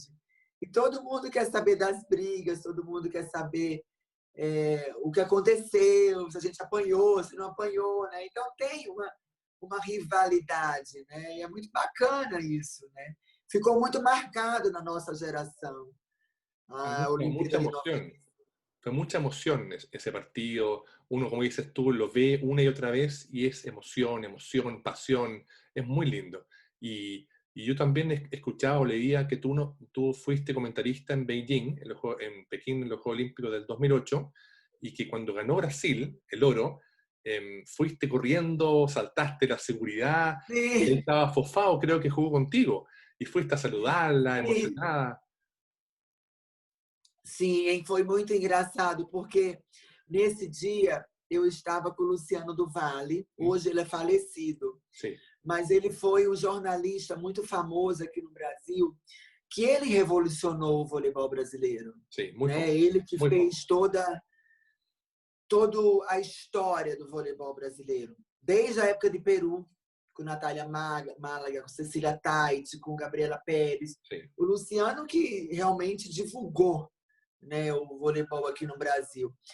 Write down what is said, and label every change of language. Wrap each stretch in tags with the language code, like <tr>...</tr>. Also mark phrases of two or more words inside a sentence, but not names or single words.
<pt>E todo mundo quer saber das brigas, todo mundo quer saber o que aconteceu, se a gente apanhou, se não apanhou, né? Então tem uma rivalidade, né? E é muito bacana isso, né? Ficou muito marcado na nossa geração a Olimpíada de 90.</pt> <es>Fue mucha emoción ese partido. Uno, como dices tú, lo ve una y otra vez y es emoción, emoción, pasión. Es muy lindo. Y yo también he escuchado, leía que tú fuiste comentarista en Beijing, en Pekín, en los Juegos Olímpicos del 2008, y que cuando ganó Brasil el oro, fuiste corriendo, saltaste la seguridad, y ahí</es> <pt>Sim,</pt> <es>estaba Fofao, creo que jugó contigo, y fuiste a saludarla,</es> <pt>sim.</pt> <es>emocionada.</es> <pt>Sim, foi muito engraçado, porque nesse dia eu estava com o Luciano do Vale, hoje ele é falecido,</pt> <es>Sí,</es> <pt>mas ele foi um jornalista muito famoso aqui no Brasil, que ele revolucionou o voleibol brasileiro,</pt> <es>sí, muy</es> <pt>né?</pt> <es>famoso,</es> <pt>Ele que</pt> <es>muy famoso.</es> <pt>fez toda a história do voleibol brasileiro, desde a época de Peru, com Natália Málaga, com Cecília Tait, com Gabriela Pérez.</pt> <es>Sí.</es> <pt>O Luciano que realmente divulgou, né, o voleibol aqui no Brasil.</pt>